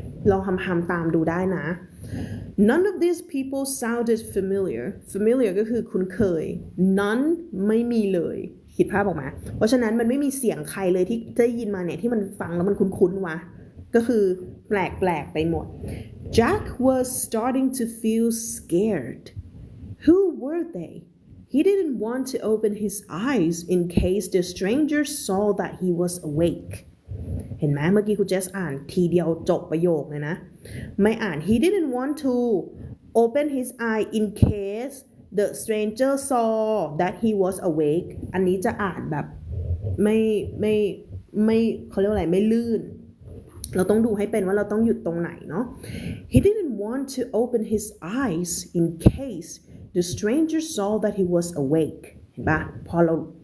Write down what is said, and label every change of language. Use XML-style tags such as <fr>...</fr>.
<th>ลองฮัมตามดูได้นะ</th> <en>None of these people sounded familiar</en> <th>ก็คือคุ้นเคย none ไม่มีเลยคิดภาพออกมาเพราะฉะนั้นมันไม่มีเสียงใครเลยที่ได้ยินมาเนี่ยที่มันฟังแล้วมันคุ้นๆวะก็คือแปลกไปหมด</th> <en>Jack was starting to feel scared. Who were they? He didn't want to open his eyes in case the stranger saw that he was awake.</en> <th>เห็นไหมเมื่อกี้คุณเจสอ่านทีเดียวจบประโยคเลยนะไม่อ่าน</th> <en>He didn't want to open his eye in case the stranger saw that he was awake</en> <th>อันนี้จะอ่านแบบไม่เขาเรียกว่าอะไรไม่ลื่นเราต้องดูให้เป็นว่าเราต้องหยุดตรงไหนเนาะ He didn't want to open his eyes in case the stranger saw that he was awake เห็นปะพอเรา</th>